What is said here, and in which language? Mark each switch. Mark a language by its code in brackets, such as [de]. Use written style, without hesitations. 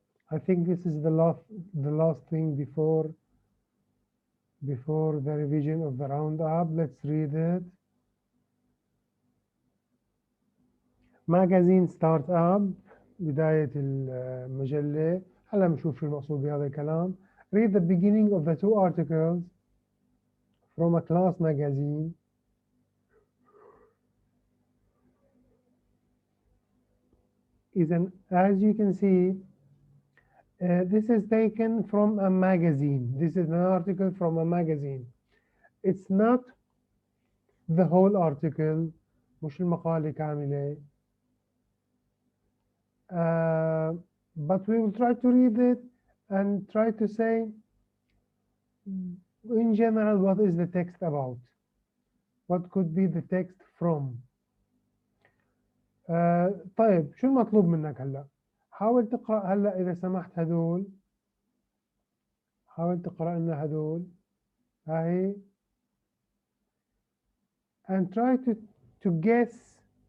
[en] I think this is the last thing before the revision of the roundup. Let's read it. Magazine startup، [ar] بداية المجلة. هلا بنشوف شو المقصود بهذا الكلام. [en] Read the beginning of the two articles from a class magazine. As you can see, this is taken from a magazine. This is an article from a magazine. It's not the whole article، [ar] مش المقالة كاملة. [en] But we will try to read it and try to say in general what is the text about, what could be the text from. [ar] طيب شو المطلوب منك هلا؟ حاول تقرأ هلا إذا سمحت هدول، حاول تقرأ لنا هدول هاي [en] and try to guess.